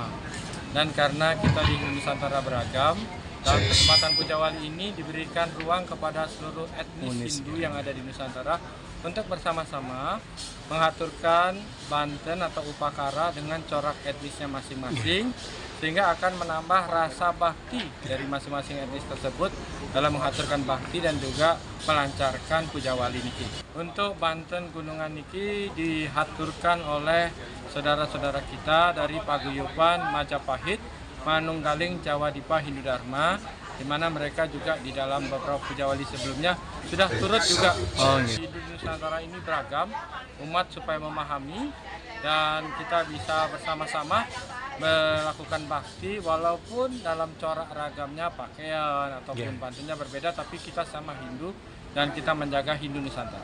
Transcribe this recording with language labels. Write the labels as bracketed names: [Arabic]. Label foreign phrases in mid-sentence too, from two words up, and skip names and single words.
[Indonesian] Dan karena kita di Nusantara beragam, dalam kesempatan Pujawali ini diberikan ruang kepada seluruh etnis Hindu yang ada di Nusantara untuk bersama-sama mengaturkan Banten atau Upakara dengan corak etnisnya masing-masing, sehingga akan menambah rasa bakti dari masing-masing etnis tersebut dalam mengaturkan bakti dan juga melancarkan Pujawali niki. Untuk Banten Gunungan niki dihaturkan oleh saudara-saudara kita dari Paguyuban Majapahit, Manunggaling Jawa Dipa Hindu Dharma, di mana mereka juga di dalam beberapa Pujawali sebelumnya sudah turut juga. Di Nusantara ini beragam, umat supaya memahami dan kita bisa bersama-sama melakukan bakti walaupun dalam corak ragamnya pakaian ataupun pantunnya berbeda, tapi kita sama Hindu dan kita menjaga Hindu Nusantara.